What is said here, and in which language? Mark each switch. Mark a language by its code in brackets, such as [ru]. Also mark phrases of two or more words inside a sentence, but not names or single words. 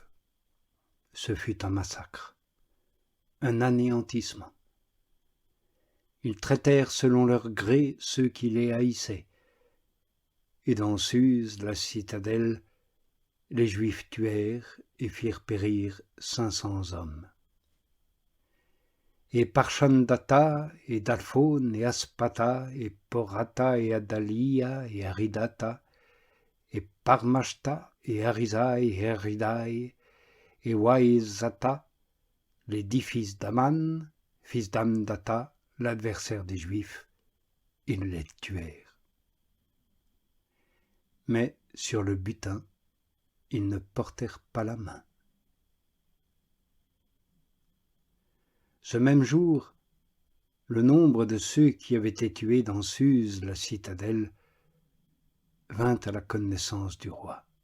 [fr] Ce fut un massacre, un anéantissement. Ils traitèrent selon leur gré ceux qui les haïssaient. Et dans Suse, la citadelle, les Juifs tuèrent et firent périr 500 hommes. Et Parchandata, et Dalphone, et Aspata, et Porata, et Adalia, et Aridata, et Parmashta, et Arizai, et Aridai, et Waizata, les 10 fils d'Aman, fils d'Amdata, l'adversaire des Juifs, ils les tuèrent. Mais sur le butin, ils ne portèrent pas la main. Ce même jour, le nombre de ceux qui avaient été tués dans Suse, la citadelle, vint à la connaissance du roi.